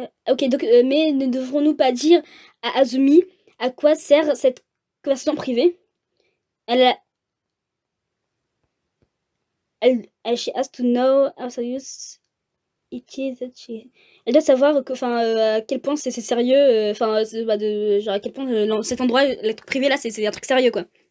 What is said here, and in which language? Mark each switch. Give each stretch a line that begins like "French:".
French: Ok, donc, mais ne devrons-nous pas dire à Azumi à quoi sert cette conversation privée?
English: She has to know how serious it is that she.
French: Elle doit savoir que, à quel point c'est sérieux, genre à quel point cet endroit, le truc privé là, c'est un truc sérieux quoi.